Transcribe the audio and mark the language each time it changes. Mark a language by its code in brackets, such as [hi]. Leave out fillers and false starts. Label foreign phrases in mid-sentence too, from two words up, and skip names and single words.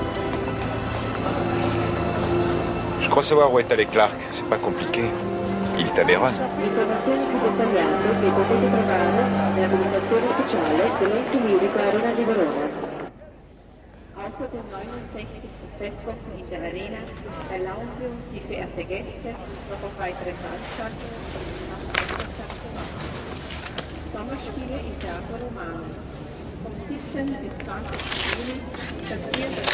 [fr] Je crois savoir où est allé Clark. C'est pas compliqué. Il est à Vérone. [it] Informazioni più dettagliate che potete trovare nella comunicazione ufficiale dell'ente lirico Arena di Verona. [de] Außer dem 69. Festwochen in der Arena erlauben wir uns, die verehrte Gäste, noch auf weitere Veranstaltungen Sommerspiele im Teatro Romano. Vom 17. bis 20. Juni das 4.